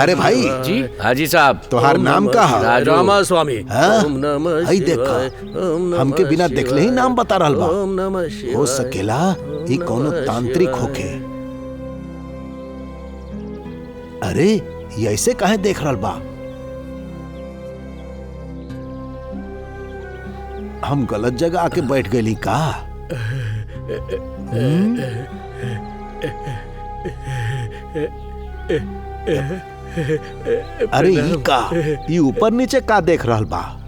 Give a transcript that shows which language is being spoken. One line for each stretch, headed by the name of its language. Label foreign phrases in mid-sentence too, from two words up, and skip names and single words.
Bhojpuri: अरे भाई जी हाजी साहब। तोहार नाम का है? राजू। रामा स्वामी। हाँ?
Sanskrit: ओम नमः
Bhojpuri: हई
Sanskrit: शिवाय,
Bhojpuri: देखा
Sanskrit: ओम नमः
Bhojpuri: हमके बिना देखले ही नाम बता रहल बा।
Sanskrit: ओम नमः शिवाय।
Bhojpuri: हो सकेला ये कोनो तांत्रिक होके। अरे ये ऐसे काहे देख रहल बा? हम गलत जगह आके बैठ गई का? अरे ये का ये ऊपर नीचे का देख रहल बा?